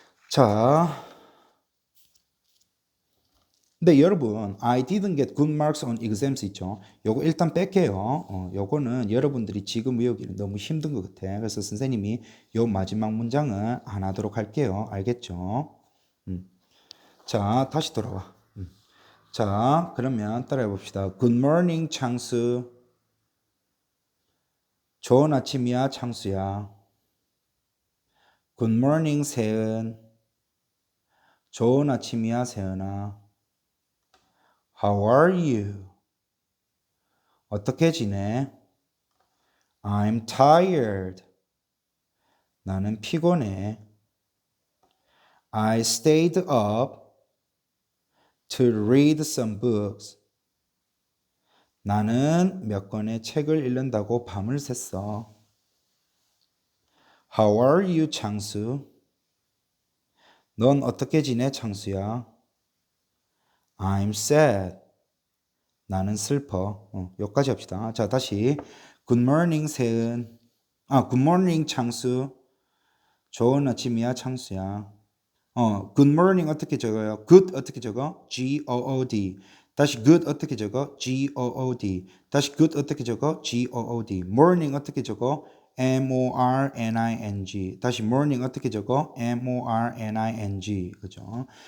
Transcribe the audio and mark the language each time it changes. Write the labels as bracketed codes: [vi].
[ko] 자, 근데 여러분, [en] I didn't get good marks on exams [ko] 있죠. 요거 일단 뺄게요. 요거는 여러분들이 지금 외우기는 너무 힘든 것 같아. 그래서 선생님이 요 마지막 문장은 안 하도록 할게요. 알겠죠? 자, 다시 돌아와. 자, 그러면 따라해 봅시다. [en] Good morning, 창수. [ko] 좋은 아침이야, 창수야. [en] Good morning, 세은. [ko] 좋은 아침이야, 세은아. [en] How are you? [ko] 어떻게 지내? [en] I'm tired. [ko] 나는 피곤해. [en] I stayed up to read some books. [ko] 나는 몇 권의 책을 읽는다고 밤을 샜어. [en] How are you, 창수? [ko] 넌 어떻게 지내, 창수야? [en] I'm sad. [ko] 나는 슬퍼. 여기까지 합시다. 자, 다시. [en] Good morning, 세은. Good morning, 창수. [ko] 좋은 아침이야, 창수야. good morning 어떻게 적어요? good 어떻게 적어? [en] G-O-O-D. [ko] 다시 good 어떻게 적어? [en] G-O-O-D. [ko] 다시 good 어떻게 적어? [en] G-O-O-D. [ko] morning 어떻게 적어? [en] M-O-R-N-I-N-G. [ko] 다시 morning 어떻게 적어? [en] M-O-R-N-I-N-G. [ko] 그죠?